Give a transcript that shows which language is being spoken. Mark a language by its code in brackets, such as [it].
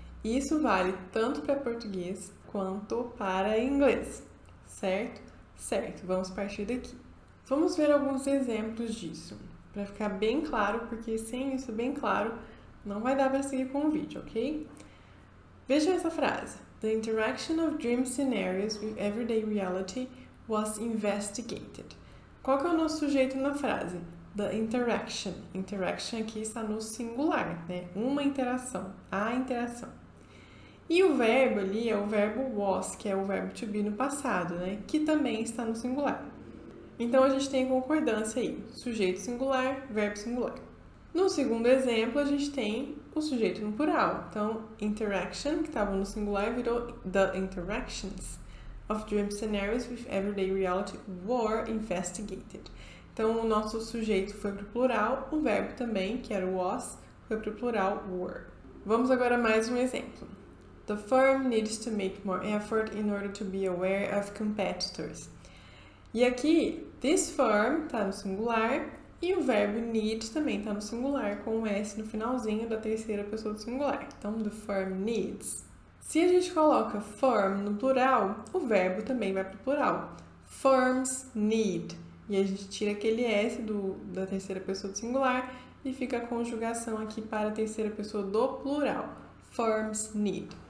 [pt] E isso vale tanto para português quanto para inglês, certo? Certo, vamos partir daqui. Vamos ver alguns exemplos disso, para ficar bem claro, porque sem isso bem claro, não vai dar para seguir com o vídeo, ok? Veja essa frase. [en] The interaction of dream scenarios with everyday reality was investigated. [pt] Qual que é o nosso sujeito na frase? The interaction. Interaction aqui está no singular, né? Uma interação, a interação. E o verbo ali é o verbo was, que é o verbo to be no passado, né? Que também está no singular. Então a gente tem concordância aí, sujeito singular, verbo singular. No segundo exemplo, a gente tem o sujeito no plural. Então, interaction, que estava no singular, virou [en] the interactions of dream scenarios with everyday reality were investigated. [pt] Então, o nosso sujeito foi para o plural, o verbo também, que era o was, foi para o plural were. Vamos agora a mais um exemplo. [en] The firm needs to make more effort in order to be aware of competitors. [pt] E aqui, this firm está no singular e o verbo need também está no singular, com um S no finalzinho da terceira pessoa do singular. Então, [en] the firm needs. [pt] Se a gente coloca firm no plural, o verbo também vai para o plural. [en] Firms need. [pt] E a gente tira aquele S da terceira pessoa do singular e fica a conjugação aqui para a terceira pessoa do plural. Firms need.